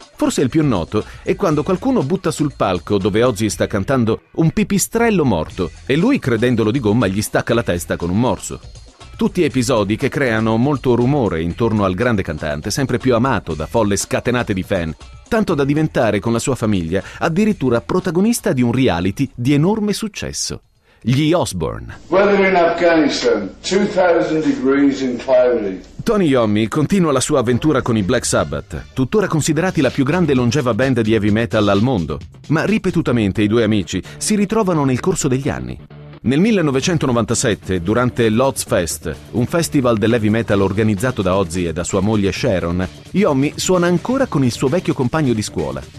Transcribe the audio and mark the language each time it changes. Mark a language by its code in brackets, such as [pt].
[it] Forse il più noto è quando qualcuno butta sul palco dove Ozzy sta cantando un pipistrello morto e lui, credendolo di gomma, gli stacca la testa con un morso. Tutti episodi che creano molto rumore intorno al grande cantante, sempre più amato da folle scatenate di fan, tanto da diventare con la sua famiglia addirittura protagonista di un reality di enorme successo. Gli Osbourne. [en] Weather in Afghanistan, 2000 degrees and cloudy. [it] Tony Iommi continua la sua avventura con i Black Sabbath, tuttora considerati la più grande longeva band di heavy metal al mondo, ma ripetutamente i due amici si ritrovano nel corso degli anni. Nel 1997, durante l'Ozzfest, un festival dell'heavy metal organizzato da Ozzy e da sua moglie Sharon, Iommi suona ancora con il suo vecchio compagno di scuola.